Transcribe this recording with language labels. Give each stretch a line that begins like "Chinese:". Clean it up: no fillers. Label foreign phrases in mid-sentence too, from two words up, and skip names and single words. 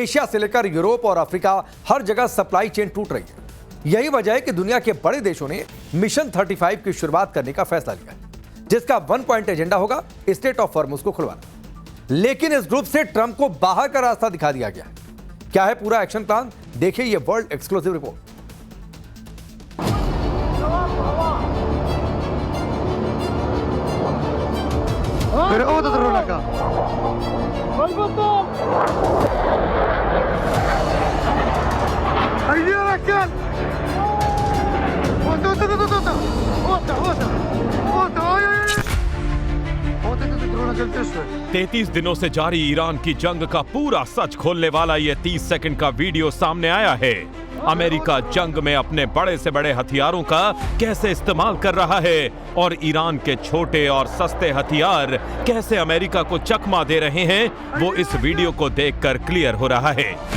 Hindi: एशिया से लेकर यूरोप और अफ्रीका हर जगह
English: supply chain
Hindi: टूट रही है। यही वजह है कि दुनिया के बड़े देशों ने मिशन 35 की शुरुआत करने का फैसला लिया है, जिसका 1
English: point agenda
Hindi: होगा स्ट्रेट ऑफ हॉर्मुज़ को खुलवाना। लेकिन इस ग्रुप से ट्रंप को बाहर का रास्ता दिखा दिया गया है। क्या है पूरा
English: action plan,
Hindi: देखिए ये
English: world exclusive report.
Spanish: Pero otro terror acá. Ayuda acá. Otra.
Hindi: 33 दिनों से जारी ईरान की जंग का पूरा सच खोलने वाला ये 30 सेकंड का वीडियो सामने आया है। अमेरिका जंग में अपने बड़े से बड़े हथियारों का कैसे इस्तेमाल कर रहा है और ईरान के छोटे और सस्ते हथियार कैसे अमेरिका को चकमा दे रहे हैं, वो इस वीडियो को देखकर क्लियर हो रहा है।